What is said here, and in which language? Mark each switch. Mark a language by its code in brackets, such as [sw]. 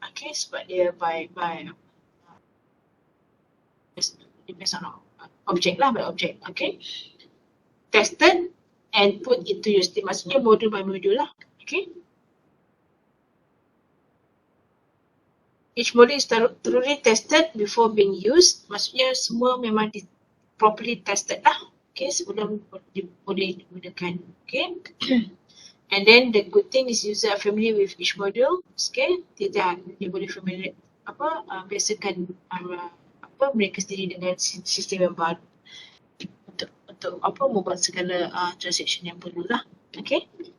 [en] Okay, [ms] sebab dia [en] based on object lah, by object. Okay, tested and put into use. [ms] Dia maksudnya module by module lah. Okay. [en] Each module is thoroughly tested before being used. [ms] Maksudnya semua memang properly tested lah. Okay, sebelum boleh digunakan. [en] Okay. And then the good thing is user are familiar with each module. [ms] Okay, dia boleh familiar biasakan mereka sendiri dengan sistem yang baru untuk membuat segala transaction yang perlu lah. Okay.